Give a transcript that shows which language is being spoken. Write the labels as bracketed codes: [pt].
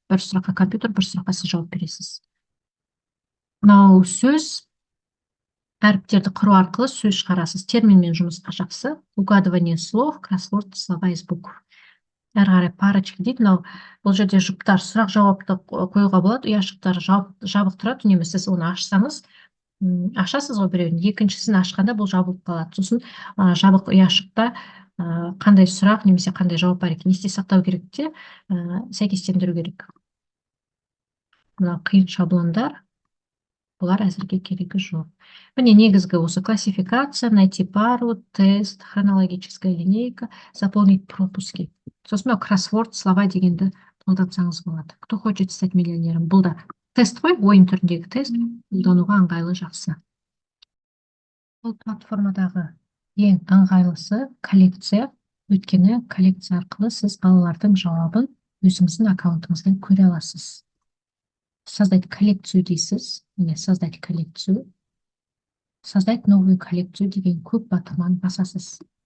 [kk] Бір сұраққа компьютер, бір сұраққа сіз жауап бересіз. Мынау сөз, әріптерді құру арқылы сөз шығарасыз. Терминмен жұмысқа жақсы. [ru] Угадывание слов, кроссворд, слова из букв. [kk] Әрі қарай парочка дейді. Мынау бұл жерде жұптар сұрақ жауапты қоюға болады. Ұяшықтар жабық тұрады. Үнемі сіз оны ашсаңыз, ашасыз ғой біреуін, екіншісін ашқанда бұл жабылып қалады. Сосын жабық ұяшықта қандай сұрақ немесе қандай жауап бар екен есте сақтау керек те, сәйкестендіру керек. Мына қиын шаблондар, бұлар әзірге керегі жоқ. Міне негізгі осы [ru] классификация, найти пару, тест, хронологическая линейка, заполнить пропуски. [kk] Сосын мынау кроссворд, слова дегенді қолдансаңыз болады. [ru] Кто хочет стать миллионером? [kk] Бұл да тест қой, ойын түріндегі тест, қолдануға ыңғайлы жақсы. Бұл платформадағы ең ыңғайлысы коллекция, өйткені коллекция арқылы сіз балалардың жауабын өзіңіздің аккаунтыңыздан көре аласыз. [ru] Создать коллекцию [kk] дейсіз, міне [ru] создать коллекцию, создать новую коллекцию [kk] деген көп батырманы басасыз.